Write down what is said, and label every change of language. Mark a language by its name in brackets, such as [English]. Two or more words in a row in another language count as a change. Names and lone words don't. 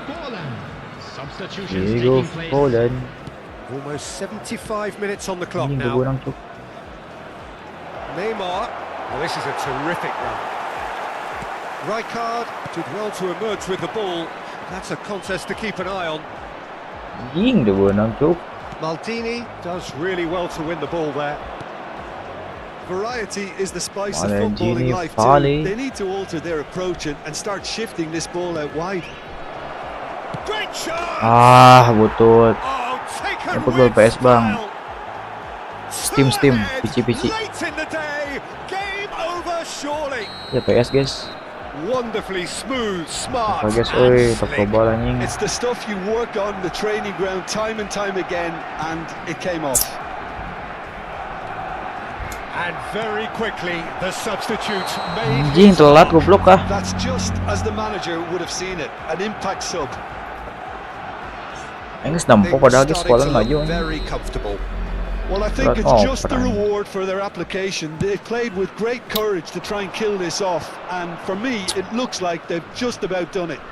[English] Diego Poland. Almost 75 minutes on the clock now. Neymar. Oh, this is a terrific run. Rijkaard did well to emerge with the ball. That's a contest to keep an eye on. [Indonesian] Anjing udah benang cuk. [English] Maldini does really well to win the ball there. Variety is the spice of Maldini footballing life too. volley. They need to alter their approach and start shifting this ball out wide. Great shot! [Indonesian] Butut. [English] Oh, taken eFootball with [Indonesian] PS bang. [English] style. Steam, Ahead, [Indonesian] pici. [English] Late in the day, game over surely. [Indonesian] Ya PS guys. [English] Wonderfully smooth, smart, [Indonesian] Apa guys, [English] and oi, slick. [Indonesian] toko anjing. [English] It's the stuff you work on the training ground time and time again, and it came off. And very quickly, the substitute made [Indonesian] Anjing [English] his [Indonesian] telat [English] mark. [Indonesian] goblok kah? [English] That's just as the manager would have seen it, an impact sub. [Indonesian] Enggak [English] They [Indonesian] nampak [English] were [Indonesian] padahal guys [English] starting [Indonesian] sekolah [English] to [Indonesian] maju. [English] look very comfortable. Well, I think it's Oh, just the [Indonesian] perang. [English] reward for their application. They've played with great courage to try and kill this off, and for me, it looks like they've just about done it.